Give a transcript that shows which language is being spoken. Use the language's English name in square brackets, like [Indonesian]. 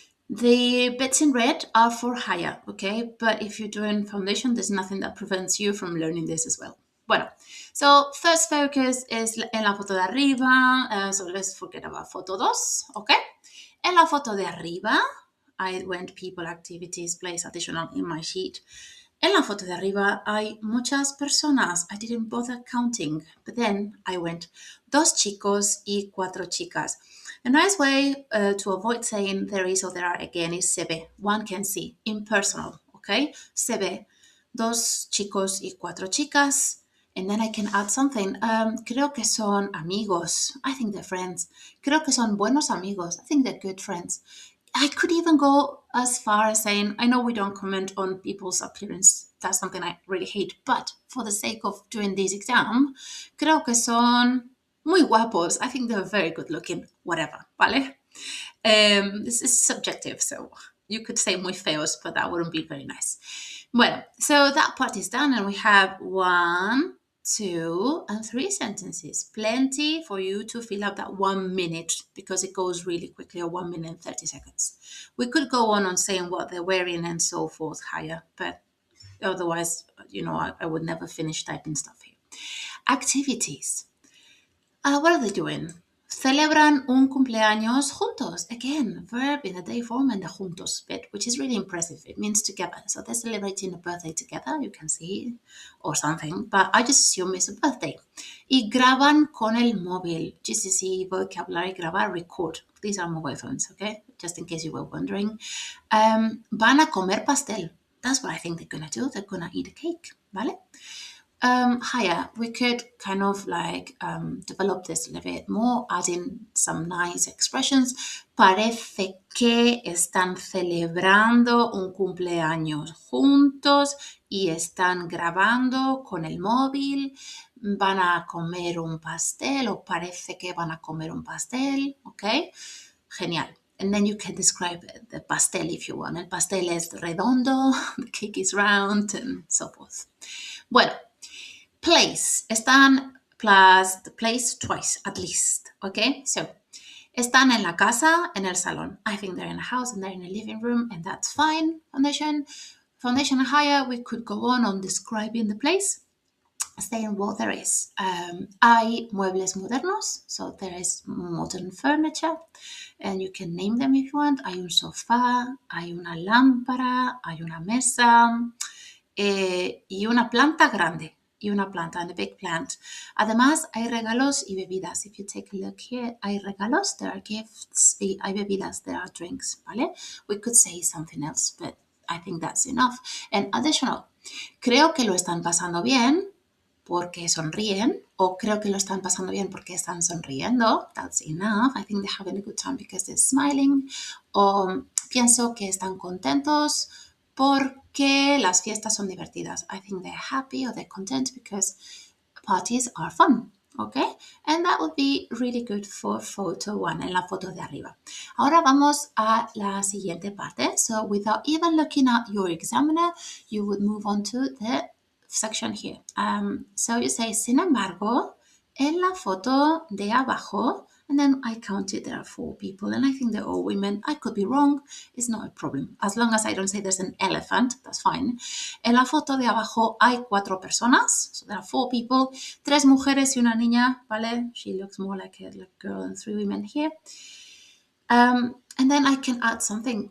[English] The bits in red are for higher, okay? But if you're doing foundation, there's nothing that prevents you from learning this as well. [Spanish] Bueno, [English] so first focus is [Spanish] en la foto de arriba, [English] so let's forget about foto 2, okay? [Spanish] En la foto de arriba, [English] I went people, activities, place, additional in my sheet. [Spanish] En la foto de arriba hay muchas personas. [English] I didn't bother counting, but then I went [Spanish] 2 chicos y 4 chicas. [English] A nice way to avoid saying there is or there are again is [Spanish] se ve. [English] One can see, impersonal, okay? [Spanish] Se ve 2 chicos y 4 chicas. [English] And then I can add something. [Spanish] Creo que son amigos. [English] I think they're friends. [Spanish] Creo que son buenos amigos. [English] I think they're good friends. I could even go as far as saying, I know we don't comment on people's appearance. That's something I really hate. But for the sake of doing this exam, [Spanish] creo que son muy guapos. [English] I think they're very good looking, whatever, [Spanish] ¿vale? [English] This is subjective, so you could say [Spanish] muy feos, [English] but that wouldn't be very nice. [Spanish] Bueno, [English] so that part is done, and we have 1, 2, and 3 sentences. Plenty for you to fill up that 1 minute, because it goes really quickly, or 1 minute and 30 seconds. We could go on saying what they're wearing and so forth higher, but otherwise, I would never finish typing stuff here. Activities. What are they doing? [Spanish] Celebran un cumpleaños juntos. [English] Again, verb in the day form and the juntos bit, which is really impressive. It means together. So they're celebrating a birthday together, you can see, or something, but I just assume it's a birthday. [Spanish] Y graban con el móvil. GCSE vocabulary, grabar, record. [English] These are mobile phones, okay? Just in case you were wondering. [Spanish] Van a comer pastel. [English] That's what I think they're going to do. They're going to eat a cake, [Spanish] ¿vale? [English] Higher, we could kind of develop this a little bit more, adding some nice expressions. [Spanish] Parece que están celebrando un cumpleaños juntos y están grabando con el móvil. Van a comer un pastel, o parece que van a comer un pastel, [English] okay? [Spanish] Genial. [English] And then you can describe the pastel if you want. [Spanish] El pastel es redondo, [English] the cake is round, and so forth. [Spanish] Bueno. [English] Place, están plus the place twice at least, okay? [Spanish] So, están en la casa, en el salón. [English] I think they're in a house and they're in a living room, and that's fine. Foundation and higher, we could go on describing the place, saying what there is. [Spanish] Hay muebles modernos, [English] so there is modern furniture, and you can name them if you want. [Spanish] Hay un sofá, hay una lámpara, hay una mesa, y una planta grande. Y una planta, [English] and a big plant. [Spanish] Además, hay regalos y bebidas. If you take a look here, hay regalos, there are gifts, y hay bebidas, there are drinks, ¿vale? [English] We could say something else, but I think that's enough. [Spanish] And additional, creo que lo están pasando bien porque sonríen, o creo que lo están pasando bien porque están sonriendo. [English] That's enough. I think they're having a good time because they're smiling. [Spanish] O pienso que están contentos porque las fiestas son divertidas. [English] I think they're happy or they're content because parties are fun, okay? And that would be really good for photo 1, [Spanish] en la foto de arriba. Ahora vamos a la siguiente parte. [English] So without even looking at your examiner, you would move on to the section here. So you say, [Spanish] sin embargo, en la foto de abajo, [English] And then I counted there are 4 people, and I think they're all women. I could be wrong. It's not a problem. As long as I don't say there's an elephant, that's fine. [Spanish] En la foto de abajo hay 4 personas. [English] So there are 4 people, [Spanish] 3 mujeres y una niña, ¿vale? [English] She looks more like a girl and 3 women here. And then I can add something.